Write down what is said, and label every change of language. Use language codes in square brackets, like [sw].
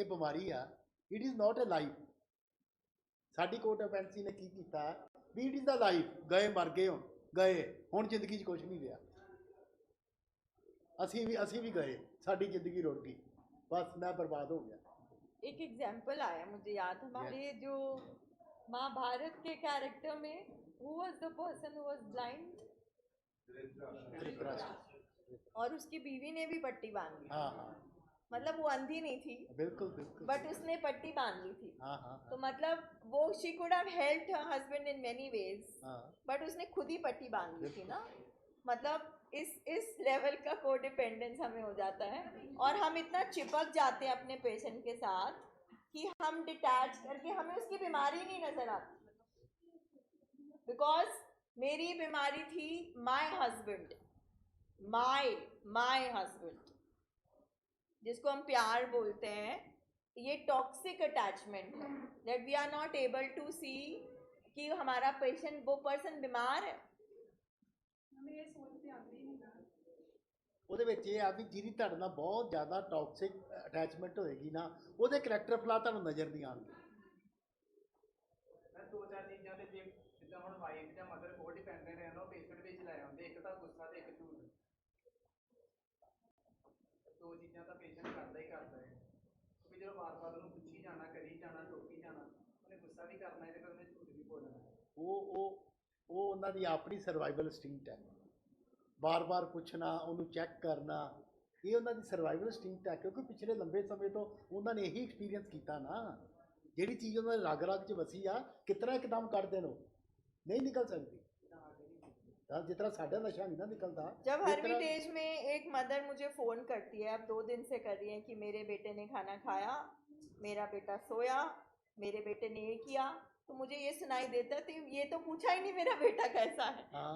[pa] ਇਹ ਬਿਮਾਰੀ ਆ, [en] It is not a life. [pa] ਸਾਡੀ ਕੋ ਡਿਪੈਂਡੈਂਸੀ ਨੇ ਕੀ ਕੀਤਾ ਵੀ [en] it is a life, [pa] ਗਏ ਮਰ ਗਏ, ਹੁਣ ਜ਼ਿੰਦਗੀ 'ਚ ਕੁਛ ਨਹੀਂ ਰਿਹਾ। ਅਸੀਂ ਵੀ ਗਏ, ਸਾਡੀ ਜ਼ਿੰਦਗੀ ਰੁੜ ਗਈ, [hi] बस मैं बर्बाद हो गया। एक एग्जाम्पल आया मुझे याद, हमारे जो महाभारत के कैरेक्टर में [en] who was the person who was blind? [hi] Dhritarashtra. और उसकी बीवी ने भी पट्टी बांध ली। हाँ हाँ, मतलब वो अंधी नहीं थी, बिल्कुल बिल्कुल, बट उसने पट्टी बांध ली थी। हाँ हाँ तो मतलब वो [en] she could have helped her husband in many ways, [hi] हाँ, बट उसने खुद ही पट्टी बांध ली थी ना। मतलब इस लेवल का को डिपेंडेंस हमें हो जाता है, और हम इतना चिपक जाते हैं अपने पेशेंट के साथ कि हम डिटैच करके हमें उसकी बीमारी नहीं नजर आती। बिकॉज मेरी बीमारी थी माय हस्बैंड, माय हस्बैंड, जिसको हम प्यार बोलते हैं। ये टॉक्सिक अटैचमेंट है, [en] that we are not able to see [hi] कि हमारा पेशेंट, वो पर्सन बीमार है। हमें ये सोच पे आती ही नहीं ना। [pa] ਉਹਦੇ ਵਿੱਚ ਇਹ ਆ ਵੀ ਜਿਹਦੀ ਤੁਹਾਡੇ ਨਾਲ ਬਹੁਤ ਜ਼ਿਆਦਾ ਟੌਕਸਿਕ ਅਟੈਚਮੈਂਟ ਹੋਏਗੀ ਨਾ, ਉਹਦੇ ਕਰੈਕਟਰ ਫਲਾ ਤੁਹਾਨੂੰ ਨਜ਼ਰ ਨਹੀਂ ਆਉਣਗੇ। ਮੈਂ ਦੋ ਚਾਰ ਚੀਜ਼ਾਂ ਤੇ ਜਿੱਦਾਂ ਹੁਣ ਵਾਈਫ ਜਾਂ ਮਦਰ ਕੋਲ ਡਿਪੈਂਡੈਂਟ ਹੈ ਨਾ, ਉਹ ਪੇਸ਼ੈਂਟ ਵਿੱਚ ਲਾਏ ਹੁੰਦੇ, ਇੱਕ ਤਾਂ ਗੁੱਸਾ ਤੇ ਇੱਕ ਝੂਠ। ਦੋ ਚੀਜ਼ਾਂ ਤਾਂ ਪੇਸ਼ੈਂਟ ਕਰਦਾ ਹੀ ਕਰਦਾ ਹੈ, ਕਿਉਂਕਿ ਜਦੋਂ ਵਾਰ-ਵਾਰ ਉਹਨੂੰ ਪੁੱਛੀ ਜਾਣਾ, ਕਰੀ ਜਾਣਾ, ਟੋਕੀ ਜਾਣਾ, ਉਹਨੇ ਗੁੱਸਾ ਵੀ ਕਰਨਾ ਹੈ ਤੇ ਫਿਰ ਉਹਨੇ ਝੂਠ ਵੀ ਬੋਲਣਾ ਹੈ। ਉਹ ਉਹਨਾਂ ਦੀ ਆਪਣੀ ਸਰਵਾਈਵਲ ਇੰਸਟਿੰਕਟ ਹੈ। ਬਾਰ-ਬਾਰ ਪੁੱਛਣਾ, ਉਹਨੂੰ ਚੈੱਕ ਕਰਨਾ, ਇਹ ਉਹਨਾਂ ਦੀ ਸਰਵਾਈਵਲ ਇੰਸਟਿੰਕਟ ਹੈ, ਕਿਉਂਕਿ ਪਿਛਲੇ ਲੰਬੇ ਸਮੇਂ ਤੋਂ ਉਹਨਾਂ ਨੇ ਇਹੀ ਐਕਸਪੀਰੀਅੰਸ ਕੀਤਾ ਨਾ। ਜਿਹੜੀ ਚੀਜ਼ ਉਹਨਾਂ ਦੇ ਰਗ-ਰਗ 'ਚ ਵਸੀ ਆ, ਕਿਤਨਾ ਇੱਕਦਮ ਕੱਢ ਦੇਣ, ਉਹ ਨਹੀਂ ਨਿਕਲ ਸਕਦੀ। [hi] जिस तरह साढ़े नशा नहीं ना निकलता। जब हर्मिटेज में एक मदर मुझे फ़ोन करती है, अब 2 दिन से कर रही है, कि मेरे बेटे ने खाना खाया, मेरा बेटा सोया, मेरे बेटे ने ये किया, तो मुझे ये सुनाई देता है, तो ये तो पूछा ही नहीं मेरा बेटा कैसा है। हाँ।